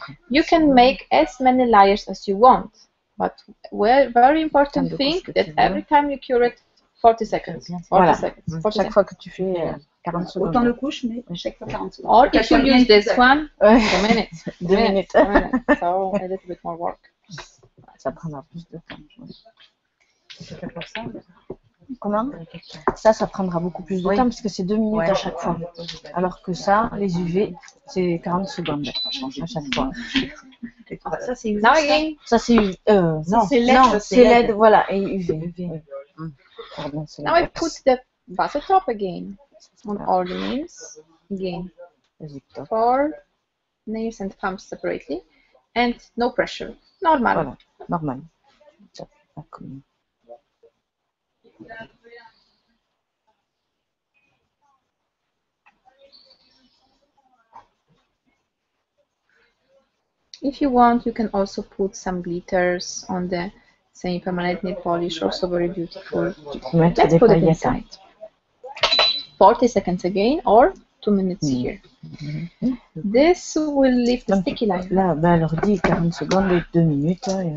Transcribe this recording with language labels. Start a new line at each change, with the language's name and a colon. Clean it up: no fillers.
English: You can make as many layers as you want, but very important thing that every time you cure it, 40 seconds. 40 seconds.
French: Chaque fois que tu fais 40 secondes. Autant de couches, mais chaque fois 40 secondes.
English: Or if you use this one, 2 minutes. 2 minutes. So a little bit more work.
French: Ça prendra plus de temps. Comment? Ça prendra beaucoup plus de temps parce que c'est 2 minutes à chaque fois. Alors que ça, les UV, c'est 40 secondes à chaque fois. Ça, c'est UV. Ça, c'est UV. Non, c'est LED, voilà, et UV.
English: Pardon, now I put the buzzer top again on all the nails. Again. 4 nails and thumbs separately. And no pressure. Normal.
French: Voilà, normal.
English: If you want, you can also put some glitters on the semi-permanent nail polish, also very beautiful. Let's put it inside. 40 seconds again, or 2 minutes here. This will leave the sticky line.
French: Là, elle leur dit 40 secondes et 2 minutes.